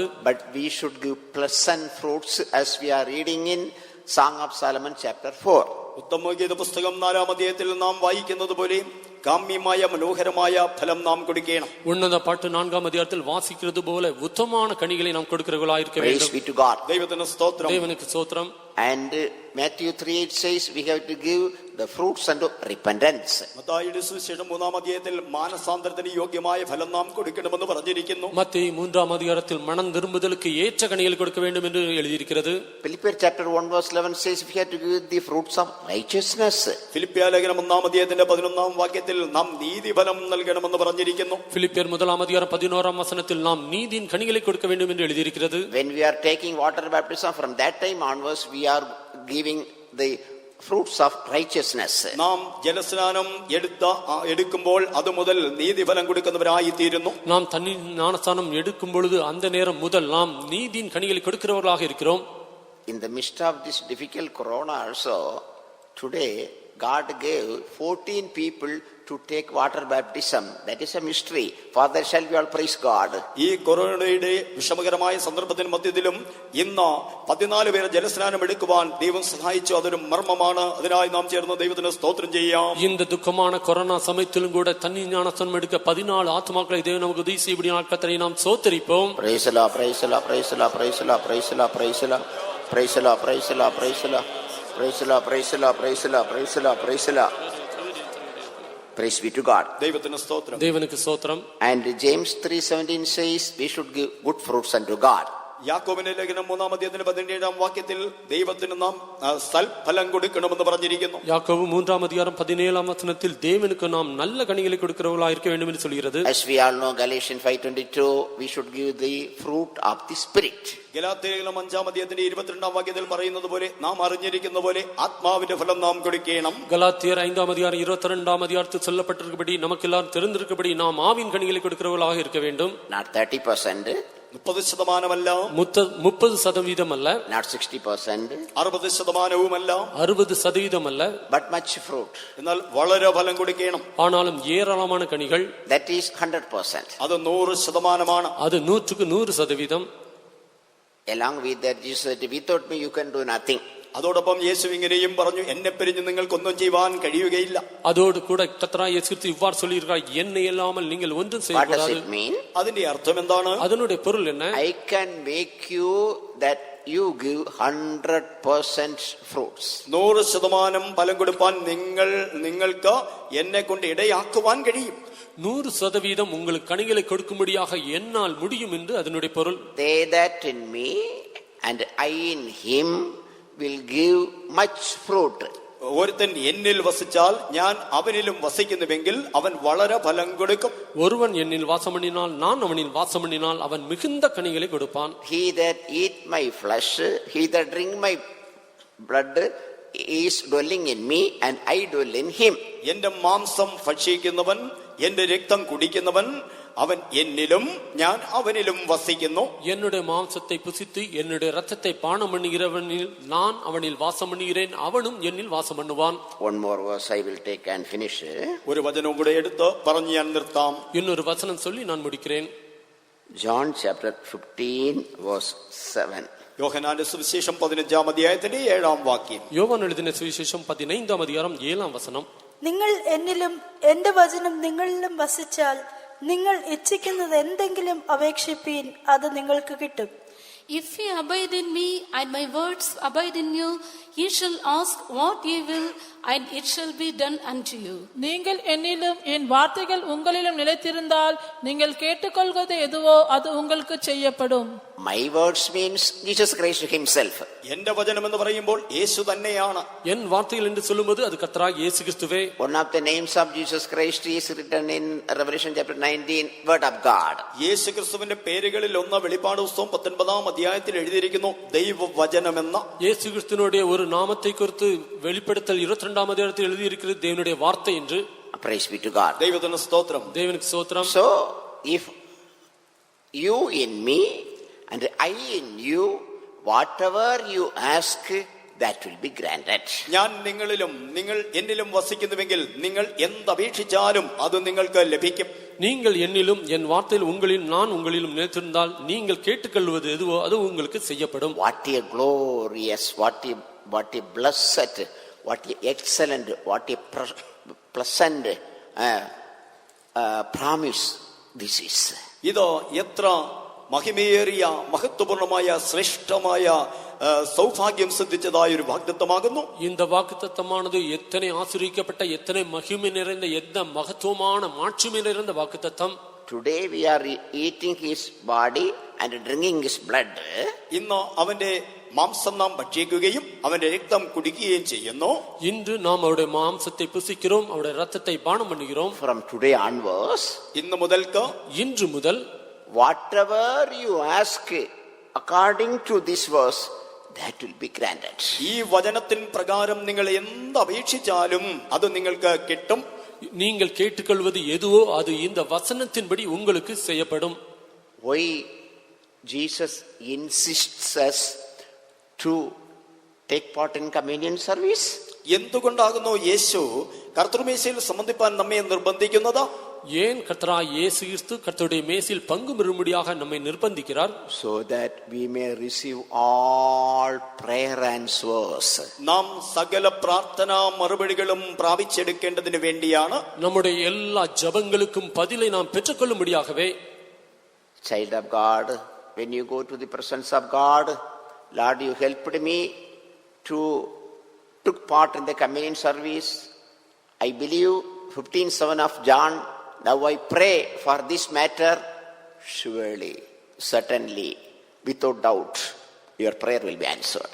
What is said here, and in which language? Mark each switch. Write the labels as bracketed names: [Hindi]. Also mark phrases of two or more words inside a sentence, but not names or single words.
[English] But we should give pleasant fruits, as we are reading in Song of Solomon chapter 4. [Malayalam] ഉത്തമഗീത പുസ്തകം 4 അധ്യായത്തിൽ നാം വായിക്കുന്നത് പോലെ കാമ്യമായ മനോഹരമായ ഫലം നാം കൊടുക്കണം. ഉന്നത പാട്ട് 4-ാം അധ്യായത്തിൽ വാസിക്കുന്നത് പോലെ ഉത്തമமான [Tamil] കണിகளை நாம் கொடுக்கிறவர்களாயிருக்க [English] Praise [Tamil] வேண்டும். [English] be to God. [Malayalam] ദൈവത്തിന് സ്തോത്രം. [Tamil] தேவனுக்கு ஸ்தோத்திரம். [English] And Matthew 3:8 says we have to give the fruits unto repentance. [Malayalam] മത്തായിയുടെ സുവിശേഷം 3-ാം അധ്യായത്തിൽ മാനസാന്തരത്തിന് യോഗ്യമായ ഫലം നാം കൊടുക്കണമെന്ന് പറഞ്ഞിരിക്കുന്നു. [Tamil] மத்தேயு 3-ஆம் அதிகாரத்தில் மனம் திரும்புதலுக்கு ஏற்ற கனிகளை கொடுக்க வேண்டும் என்று எழுதியிருக்கிறது. [English] Philippians chapter 1 verse 11 says we have to give the fruits of righteousness. [Malayalam] ഫിലിപ്പിയ ലേഖനം 1-ാം അധ്യായത്തിന്റെ 11-ാം വാക്യത്തിൽ നാം നീതിഫലം നൽകണമെന്ന് പറഞ്ഞിരിക്കുന്നു. [Tamil] பிலிப்பியர் 1-ஆம் அதிகாரம் 11-ஆம் வசனத்தில் நாம் நீதியின் கனிகளை கொடுக்க வேண்டும் என்று எழுதியிருக்கிறது. [English] When we are taking water baptism, from that time onwards we are giving the fruits of righteousness. [Malayalam] നാം ജലസ്നാനം എടുക്കുമ്പോൾ അത് മുതൽ നീതിഫലം കൊടുക്കുന്നവരായി തീരുന്നു. [Tamil] நாம் தண்ணீர் ஞானஸ்நானம் எடுக்கும் பொழுது அந்த நேரம் முதல் நாம் நீதியின் கனிகளை கொடுக்கிறவர்களாக இருக்கிறோம். [English] In the midst of this difficult corona also, today God gave 14 people to take water baptism. That is a mystery. Father, shall we all praise God? [Malayalam] ഈ കൊറോണയുടെ വിഷമകരമായ സന്ദർഭത്തിന് മധ്യത്തിലും ഇന്ന് 14 പേരെ ജലസ്നാനം എടുക്കുവാൻ ദൈവം സഹായിച്ചു. അതൊരു മർമ്മമാണ്. അതിനായി നാം ചേർന്ന് ദൈവത്തിന് സ്തോത്രം ചെയ്യാം. [Tamil] இந்த துக்கமான கொரோனா சமயத்திலும் கூட தண்ணீர் ஞானஸ்நானம் எடுக்க 14 ஆத்துமாக்களை தேவன் நமக்கு உதவி செய்யபடியால் கர்த்தரை நாம் ஸ்தோத்திரிப்போம். [English] Praise the Lord, praise the Lord, praise the Lord, praise the Lord, praise the Lord, praise the Lord, praise the Lord, praise the Lord, praise the Lord, praise the Lord, praise the Lord, praise the Lord, praise the Lord, praise the Lord. Praise be to God. [Malayalam] ദൈവത്തിന് സ്തോത്രം. [Tamil] தேவனுக்கு ஸ்தோத்திரம். [English] And James 3:17 says we should give good fruits unto God. [Malayalam] യാക്കോബിന്റെ ലേഖനം 3-ാം അധ്യായത്തിന്റെ 17-ാം വാക്യത്തിൽ ദൈവത്തിന് നാം സൽഫലം കൊടുക്കണമെന്ന് പറഞ്ഞിരിക്കുന്നു. [Tamil] யாக்கோபு 3-ஆம் அதிகாரம் 17-ஆம் வசனத்தில் தேவனுக்கு நாம் நல்ல கனிகளை கொடுக்கிறவர்களாக இருக்க வேண்டும் என்று சொல்கிறது. [English] As we all know, Galatians 5:22, we should give the fruit of the Spirit. [Malayalam] ഗലാത്യ ലേഖനം 5-ാം അധ്യായത്തിന്റെ 22-ാം വാക്യത്തിൽ പറയുന്നത് പോലെ നാം അറിഞ്ഞിരിക്കുന്ന പോലെ ആത്മാവിന്റെ ഫലം നാം കൊടുക്കണം. [Tamil] கலாத்தியர் 5-ஆம் அதிகாரம் 22-ஆம் அதிகாரத்தில் சொல்லப்பட்டிருக்கிறபடி நமக்கு எல்லாரும் தெரிந்திருக்கிறபடி நாம் ஆவின் கனிகளை கொடுக்கிறவர்களாக இருக்க வேண்டும். [English] Not 30%, 30% [Tamil] 30% அல்ல, [English] not 60%, 60% [Tamil] 60% அல்ல, [English] but much fruit. [Malayalam] എന്നാൽ വളരെ ഫലം കൊടുക്കണം. [Tamil] ஆனாலும் ஏராளமான கனிகள். [English] That is 100%. [Malayalam] അത് 100%. [Tamil] அது 100% [English] Along with that, Jesus said, without me you can do nothing. [Malayalam] അതോടൊപ്പം യേശു ഇങ്ങനെയും പറഞ്ഞു, എന്നെ പിരിഞ്ഞ് നിങ്ങൾക്കൊന്നും ചെയ്യുവാൻ കഴിയുകയില്ല. [Tamil] அதோடு கூட கர்த்தராகிய இயேசு கிறிஸ்து இவ்வாறு சொல்லியிருக்கிறார், என்னை இல்லாமல் நீங்கள் ஒன்றும் [English] What does [Tamil] செய்யக்கூடாது. [English] it mean? [Malayalam] അതിന്റെ അർത്ഥം എന്താണ്? [Tamil] அதனுடைய பொருள் என்ன? [English] I can make you that you give 100% fruits. [Malayalam] 100% ഫലം കൊടുപ്പാൻ നിങ്ങൾക്ക് എന്നെ കൊണ്ട് ഇടയാക്കുവാൻ കഴിയും. [Tamil] 100% உங்களுக்கு கனிகளை கொடுக்கும்படியாக என்னால் முடியும் என்று அதனுடைய பொருள். [English] They that in me and I in him will give much fruit. [Malayalam] ഒരുത്തൻ എന്നിൽ വസിച്ചാൽ ഞാൻ അവനിലും വസിക്കുന്നുവെങ്കിൽ അവൻ വളരെ ഫലം കൊടുക്കും. [Tamil] ஒருவன் என்னில் வாசம் பண்ணினால் நான் அவனில் வாசம் பண்ணினால் அவன் மிகுந்த கனிகளை கொடுப்பான். [English] He that eat my flesh, he that drink my blood is dwelling in me and I dwell in him. [Malayalam] എന്റെ മാംസം ഭക്ഷിക്കുന്നവൻ എന്റെ രക്തം കുടിക്കുന്നവൻ അവൻ എന്നിലും ഞാൻ അവനിലും വസിക്കുന്നു. [Tamil] என்னுடைய மாம்சத்தை புசித்து என்னுடைய இரத்தத்தை பானம் பண்ணுகிறவனில் நான் அவனில் வாசம் பண்ணுகிறேன், அவனும் என்னில் வாசம் பண்ணுவான். [English] One more verse I will take and finish. [Malayalam] ഒരു വചനവും കൂടെ എടുത്ത് പറഞ്ഞു ഞാൻ നിർത്താം. [Tamil] இன்னொரு வசனம் சொல்லி நான் முடிக்கிறேன். [English] John chapter 15 verse 7. [Malayalam] യോഹന്നാന്റെ സുവിശേഷം 15-ാം അധ്യായത്തിന്റെ 7-ാം വാക്യം. [Tamil] யோவான் எழுதின சுவிசேஷம் 15-ஆம் அதிகாரம் 7-ஆம் வசனம். [Malayalam] നിങ്ങൾ എന്നിലും എന്റെ വചനം നിങ്ങളിലും വസിച്ചാൽ നിങ്ങൾ ഇച്ഛിക്കുന്നത് എന്തെങ്കിലും അപേക്ഷിപ്പീൻ, അത് നിങ്ങൾക്ക് കിട്ടും. [English] If ye abide in me and my words abide in you, ye shall ask what ye will, and it shall be done unto you. [Tamil] நீங்கள் என்னிலும் என் வார்த்தைகள் உங்களிலும் நிலைத்திருந்தால் நீங்கள் கேட்டுக்கொள்வது எதுவோ அது உங்களுக்கு செய்யப்படும். [English] My words means Jesus Christ himself. [Malayalam] എന്റെ വചനം എന്ന് പറയുമ്പോൾ യേശു തന്നെയാണ്. [Tamil] என் வார்த்தைகள் என்று சொல்லும்போது அது கர்த்தராகிய இயேசு கிறிஸ்துவே. [English] One of the names of Jesus Christ is written in Revelation chapter 19, Word of God. [Malayalam] യേശു ക്രിസ്തുവിന്റെ പേരുകളിൽ ഒന്ന് വെളിപ്പാട് പുസ്തകം 19-ാം അധ്യായത്തിൽ എഴുതിയിരിക്കുന്നു, ദൈവവചനമെന്ന്. [Tamil] இயேசு கிறிஸ்துவினுடைய ஒரு நாமத்தை குறித்து வெளிப்படுத்தல் 22-ஆம் அதிகாரத்தில் எழுதியிருக்கிறது தேவனுடைய வார்த்தை என்று. [English] Praise be to God. [Malayalam] ദൈവത്തിന് സ്തോത്രം. [Tamil] தேவனுக்கு ஸ்தோத்திரம். [English] So, if you in me and I in you, whatever you ask, that will be granted. [Malayalam] ഞാൻ നിങ്ങളിലും നിങ്ങൾ എന്നിലും വസിക്കുന്നുവെങ്കിൽ നിങ്ങൾ എന്തപേക്ഷിച്ചാലും അത് നിങ്ങൾക്ക് ലഭിക്കും. [Tamil] நீங்கள் என்னிலும் என் வார்த்தையில் உங்களில் நான் உங்களிலும் நிலைத்திருந்தால் நீங்கள் கேட்டுக்கொள்வது எதுவோ அது உங்களுக்கு செய்யப்படும். [English] What a glorious, what a blessed, what a excellent, what a pleasant promise this is. [Malayalam] ഇത് എത്ര മഹിമേറിയ മഹത്വപൂർണമായ ശ്രേഷ്ഠമായ സൗഭാഗ്യം സിദ്ധിച്ചതായ ഒരു വാഗ്ദത്തമാകുന്നു. [Tamil] இந்த வாக்குத்தத்தமானது எத்தனை ஆசீர்வதிக்கப்பட்ட, எத்தனை மகிமை நிறைந்த, எந்த மகத்துவமான மாட்சிமை நிறைந்த வாக்குத்தத்தம். [English] Today we are eating his body and drinking his blood. [Malayalam] ഇന്ന് അവന്റെ മാംസം നാം ഭക്ഷിക്കുകയും അവന്റെ രക്തം കുടിക്കുകയും ചെയ്യുന്നു. [Tamil] இன்று நாம் அவருடைய மாம்சத்தை புசிக்கிறோம், அவருடைய ரத்தத்தை பானம் பண்ணுகிறோம். [English] From today onwards, [Malayalam] ഇന്ന് മുതൽക്ക്, [Tamil] இன்று முதல் [English] whatever you ask according to this verse, that will be granted. [Malayalam] ഈ വചനത്തിൻ പ്രകാരം നിങ്ങൾ എന്ത് അപേക്ഷിച്ചാലും അത് നിങ്ങൾക്ക് കിട്ടും. [Tamil] நீங்கள் கேட்டுக்கொள்வது எதுவோ அது இந்த வசனத்தின்படி உங்களுக்கு செய்யப்படும். [English] Why Jesus insists us to take part in communion service? [Malayalam] എന്തുകൊണ്ടാകുന്നു യേശു കർത്തൃമേശയിൽ സംബന്ധിപ്പാൻ നമ്മെ നിർബന്ധിക്കുന്നത്? [Tamil] ஏன் கர்த்தராகிய இயேசு கிறிஸ்து கர்த்தருடைய மேசில் பங்கு பெறும்படியாக நம்மை நிர்பந்திக்கிறார்? [English] So that we may receive all prayer answers. [Malayalam] നാം സകല പ്രാർത്ഥനാ മറുപടികളും പ്രാപിച്ചെടുക്കേണ്ടതിന് വേണ്ടിയാണ്. [Tamil] நம்முடைய எல்லா ஜெபங்களுக்கும் பதிலை நாம் பெற்றுக்கொள்ளும்படியாகவே. [English] Child of God, when you go to the presence of God, Lord, you helped me to took part in the communion service. I believe 15:7 of John. Now I pray for this matter. Surely, certainly, without doubt, your prayer will be answered.